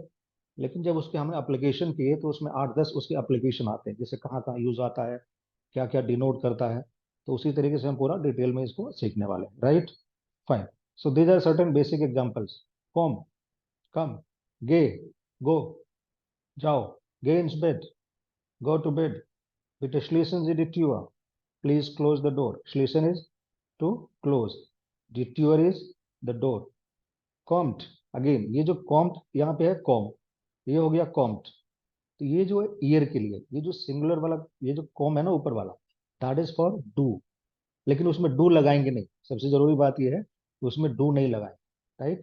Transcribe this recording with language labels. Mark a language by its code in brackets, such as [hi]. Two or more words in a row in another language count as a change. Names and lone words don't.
[hi] लेकिन जब उसके हमने अप्लीकेशन किए तो उसमें 8-10 उसके अप्लीकेशन आते हैं, जैसे कहाँ कहाँ यूज आता है, क्या क्या डिनोट करता है। तो उसी तरीके से हम पूरा डिटेल में इसको सीखने वाले हैं, राइट। [en] Fine. So these are certain basic examples, कॉम, कम, गे, गो, जाओ, [de] geh ins Bett, [en] go to bed, [de] bitte schließen Sie die Tür, [en] please close the door, schließen is to close, [de] die Tür [en] is the door, [hi] कॉम्ट, अगेन ये जो कॉम्ट यहाँ पे है कॉम, ये हो गया कॉम्ट। तो ये जो है ईयर के लिए, ये जो सिंगुलर वाला, ये जो कॉम है ना ऊपर वाला, [en] that is for du. [hi] लेकिन उसमें डू लगाएंगे नहीं, सबसे जरूरी बात ये है कि उसमें डू नहीं लगाए, राइट।